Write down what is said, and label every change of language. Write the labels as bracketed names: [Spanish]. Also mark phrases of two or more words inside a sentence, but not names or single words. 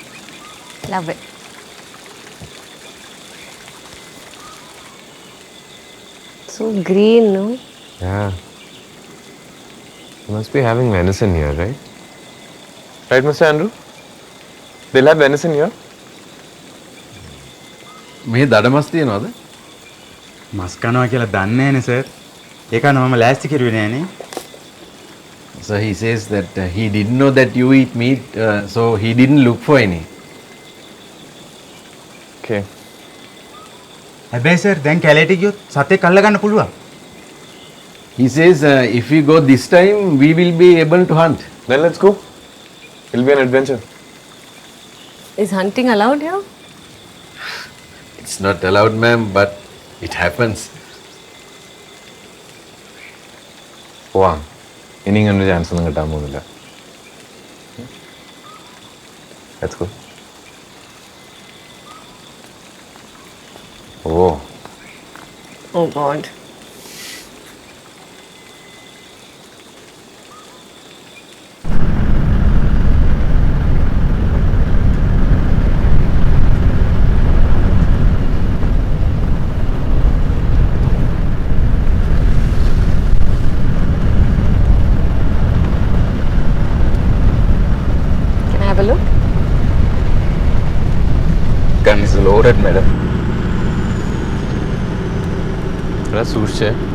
[English] Love it. So green, no? Yeah. You must be having venison here, right? Right, Mr. Andrew? They'll have venison here? [Sinhala] මේ දඩමස් තියනවද? මස් කනවා කියලා දන්නේ නැනේ සර්. ඒකන මම ලෑස්ති කරුවේ නෑනේ. [English] So he says that he didn't know that you eat meat, so he didn't look for any. Okay. හැබැයි සර් දැන් කැලේට ගියොත් සතෙක් අල්ල ගන්න පුළුවන්. He says if we go this time, we will be able to hunt. Then let's go. It'll be an adventure. Is hunting allowed here? It's not allowed, ma'am, but it happens. Wow. [Malayalam] ഇനിയും ഒരു ചാൻസ് ഒന്നും കിട്ടാൻ പോകുന്നില്ല. [English] Let's go. Oh. Oh god. Can I have a look? Gun is loaded, madam. [Malayalam] എടാ സൂക്ഷിച്ചേ.